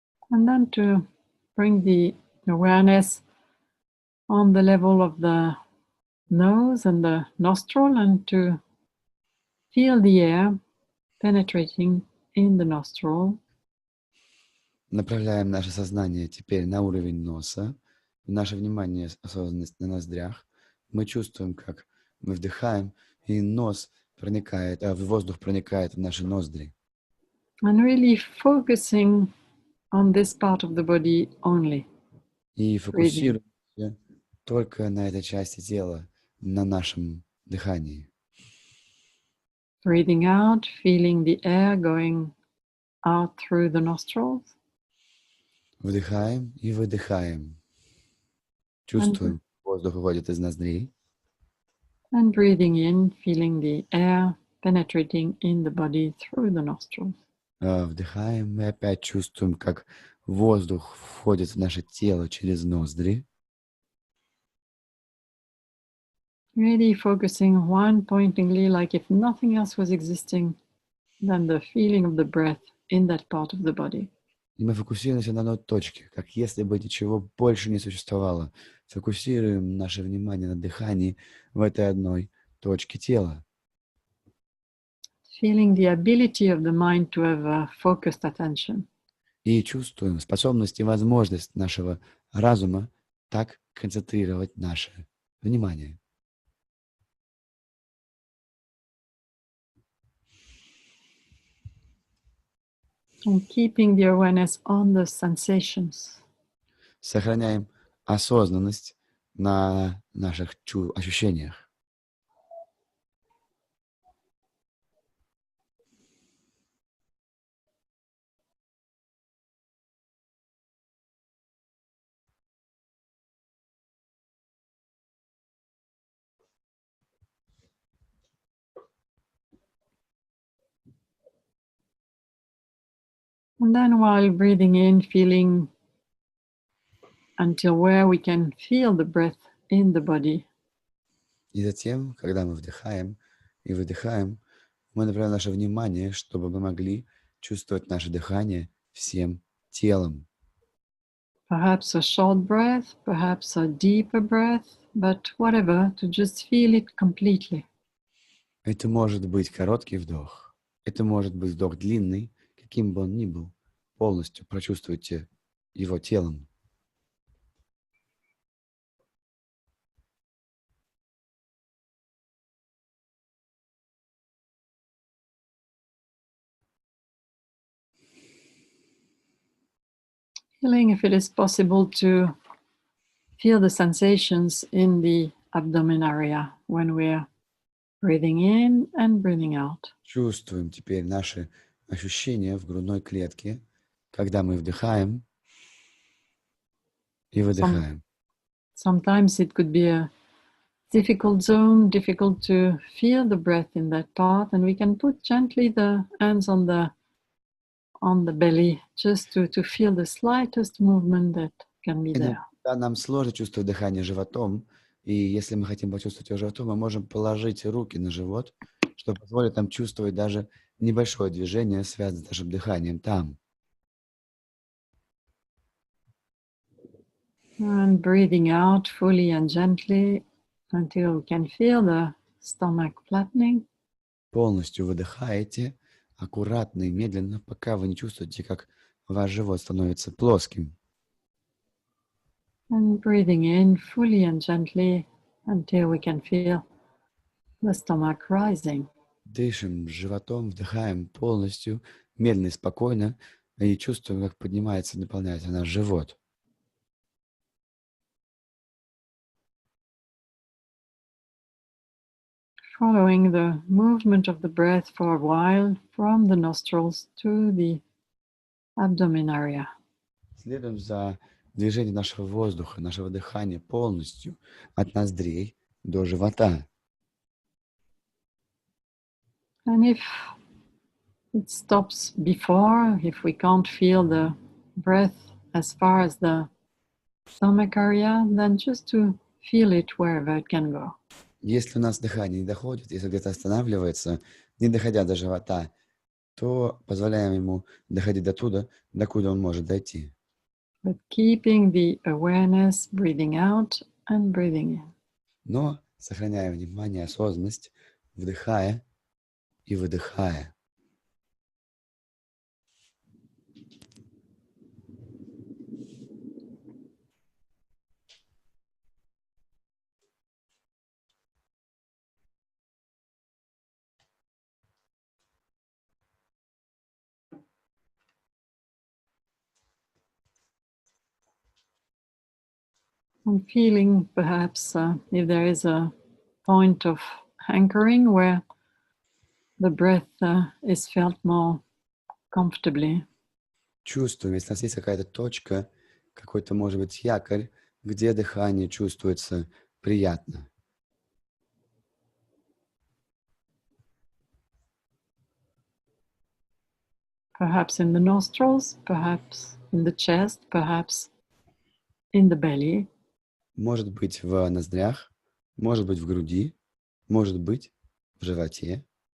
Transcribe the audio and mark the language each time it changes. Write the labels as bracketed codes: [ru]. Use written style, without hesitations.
[en] And then to bring the awareness on the level of the nose and the nostril and to feel the air penetrating in the nostril. [ru] Направляем наше сознание теперь на уровень носа, наше внимание, осознанность на ноздрях. Мы чувствуем, как мы вдыхаем, и нос проникает, воздух проникает в наши ноздри. [en] And really focusing on this part of the body only. [ru] И фокусируемся только на этой части тела, на нашем дыхании. [en] Breathing out, feeling the air going out through the nostrils. [ru] Вдыхаем и выдыхаем. Чувствуем, воздух выходит из ноздрей. [en] And breathing in, feeling the air penetrating in the body through the nostrils. [ru] Вдыхаем и опять чувствуем, как воздух входит в наше тело через ноздри. [en] Really focusing one pointingly, like if nothing else was existing, then the feeling of the breath in that part of the body. [ru] И мы фокусируемся на одной точке, как если бы ничего больше не существовало. Фокусируем наше внимание на дыхании в этой одной точке тела. [en] Feeling the ability of the mind to have a focused attention. [ru] И чувствуем способность и возможность нашего разума так концентрировать наше внимание. [en] And keeping the awareness on the sensations. [ru] Сохраняем осознанность на наших ощущениях. [en] And then while breathing in, feeling until where we can feel the breath in the body. [ru] И затем, когда мы вдыхаем и выдыхаем, мы направляем наше внимание, чтобы мы могли чувствовать наше дыхание всем телом. [en] Perhaps a short breath, perhaps a deeper breath, but whatever, to just feel it completely. [ru] Это может быть короткий вдох, это может быть вдох длинный, каким бы он ни был. Полностью прочувствуйте его телом. [en] Feeling if it is possible to feel the sensations in the abdomen area when we're breathing in and breathing out. [ru] Чувствуем теперь наши ощущения в грудной клетке, когда мы вдыхаем и выдыхаем. [en] Sometimes it could be a difficult zone, difficult to feel the breath in that part, and we can put gently the hands on the belly just to feel the slightest movement that can be there. [ru] Иногда нам сложно чувствовать дыхание животом, и если мы хотим почувствовать его животом, мы можем положить руки на живот, что позволит нам чувствовать даже небольшое движение, связанное с нашим дыханием там. [en] And breathing out fully and gently until we can feel the stomach flattening. [ru] Полностью выдыхаете, аккуратно и медленно, пока вы не чувствуете, как ваш живот становится плоским. [en] And breathing in fully and gently until we can feel the stomach rising. [ru] Дышим животом, вдыхаем полностью, медленно и спокойно, и чувствуем, как поднимается и наполняется наш живот. [en] Following the movement of the breath for a while from the nostrils to the abdomen area. [ru] Следуем за движением нашего воздуха, нашего дыхания полностью от ноздрей до живота. [en] And if it stops before, if we can't feel the breath as far as the stomach area, then just to feel it wherever it can go. [ru] Если у нас дыхание не доходит, если где-то останавливается, не доходя до живота, то позволяем ему доходить до туда, докуда он может дойти. [en] But keeping the awareness, breathing out and breathing in. [ru] Но сохраняя внимание, осознанность, вдыхая и выдыхая. [en] And feeling perhaps if there is a point of anchoring where the breath is felt more comfortably. [ru] Чувствуем, если у нас есть какая-то точка, какой-то, может быть, якорь, где дыхание чувствуется приятно. [en] Perhaps in the nostrils, perhaps in the chest, perhaps in the belly. [ru] Может быть в ноздрях, может быть в груди, может быть в животе.